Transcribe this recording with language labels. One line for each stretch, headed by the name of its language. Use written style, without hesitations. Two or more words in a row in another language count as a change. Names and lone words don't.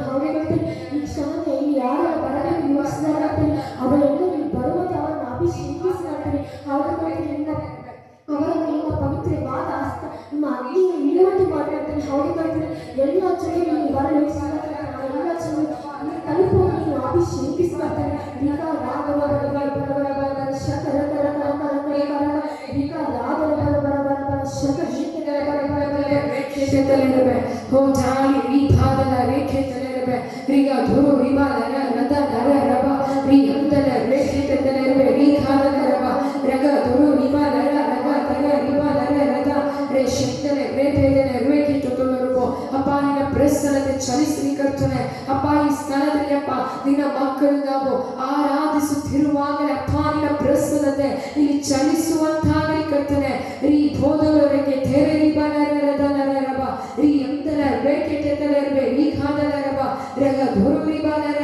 Kannada: ಹೌದು ಕರ್ತನೆ, ಈ ಕ್ಷಣಕ್ಕೆ ಇಲ್ಲಿ ಯಾರೆಲ್ಲ ಬರಬೇಕು ಯೋಚಿಸಿದಾಗ್ತದೆ ಅವರೆಲ್ಲರೂ ಇಲ್ಲಿ ಬರುವಂತೆ ಅವರನ್ನು ಅಭಿಷೇಕಿಸ್ತಾರೆ. ಹೌದು ಕರ್ತನೆ, ಅವರನ್ನು ನಿಮ್ಮ ಪವಿತ್ರವಾದ ಹಸ್ತ ನಿಮ್ಮ ಅಗ್ನಿಗೆ ಇಳುವಂತೆ ಮಾಡ್ಕೊಳ್ತೇನೆ. ಹೌದು ಕರ್ತನೆ, ಎಲ್ಲ ಜನರು ಇಲ್ಲಿ ಬರಲು ಯೋಚಿಸಿದಾಗ ಎಲ್ಲ ಜನರು ಇಲ್ಲಿ ತಲುಪುವ ನೀವು ಅಭಿಷೇಕಿಸ್ಕೊಳ್ತಾರೆ. ಈಗ ರಾಘವ ಶಕರ हो जाली री भादल रेखे तलेरबे रिगा धुरु रिबा नर रद नर रबा री अंदल रेखे तलेरबे री भादल रबा रगा धुरु रिबा नर रगा तग रिबा नर रद रे ಶಕ್ತನೆ ರೇಪೆದನೆ ರೇಖೆ ತೊತ್ತಲರುಗೋ ಅಪ್ಪ ನಿನ್ನ ಪ್ರಸನ್ನತೆ ಚಲಿಸಲಿ ಕರ್ತನೆ. ಅಪ್ಪ ಈ ಸ್ಥಳದಲ್ಲಿ ಅಪ್ಪ ನಿನ್ನ ಮಕ್ಕಳು ನಾವು ಆರಾಧಿಸುತ್ತಿರುವಾಗಲೇ ಅಪ್ಪ ನಿನ್ನ ಪ್ರಸನ್ನತೆ ಇಲ್ಲಿ ಚಲಿಸುವಂತಾಗಲಿ ಕರ್ತನೆ. ರೀ ಬೋಧಲರಿಗೆ ತೆರೆ ರಿಬಾ ನರ ರದ ನರ ರಬ ರೀ ಅಂತಲ ರೇಖೆ ತೆತ್ತಲರ್ಬೆ ರೀ ಖಾದಲ ರಬ ರಗ ಧುರು ರಿಬಾ ನರ